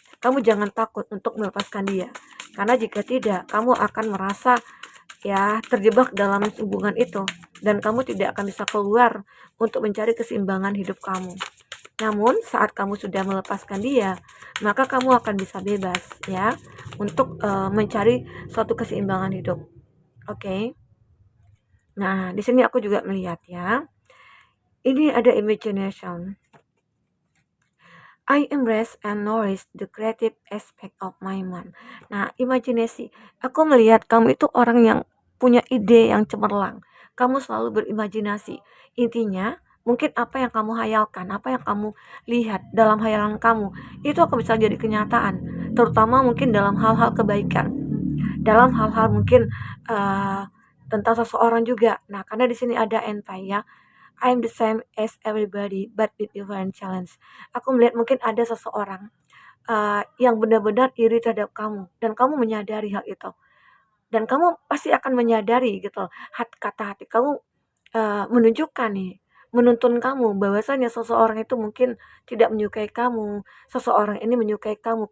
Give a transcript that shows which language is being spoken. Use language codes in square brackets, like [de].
[id] Kamu jangan takut untuk melepaskan dia, karena jika tidak kamu akan merasa ya terjebak dalam hubungan itu dan kamu tidak akan bisa keluar untuk mencari keseimbangan hidup kamu. Namun saat kamu sudah melepaskan dia, maka kamu akan bisa bebas ya untuk mencari suatu keseimbangan hidup. Oke. Nah, di sini aku juga melihat ya. Ini ada imagination. [en] I embrace and nourish the creative aspect of my mind. [id] Nah, imajinasi. Aku melihat kamu itu orang yang punya ide yang cemerlang. Kamu selalu berimajinasi. Intinya, mungkin apa yang kamu hayalkan, apa yang kamu lihat dalam hayalan kamu, itu akan bisa jadi kenyataan. Terutama mungkin dalam hal-hal kebaikan. Dalam hal-hal mungkin uh, tentang seseorang juga. Nah, karena di sini ada entai ya. [en] I'm the same as everybody, but with different challenge. [id] Aku melihat mungkin ada seseorang yang benar-benar iri terhadap kamu, dan kamu menyadari hal itu. Dan kamu pasti akan menyadari gitu, kata hati kamu menunjukkan nih, menuntun kamu bahwasanya seseorang itu mungkin tidak menyukai kamu, seseorang ini menyukai kamu.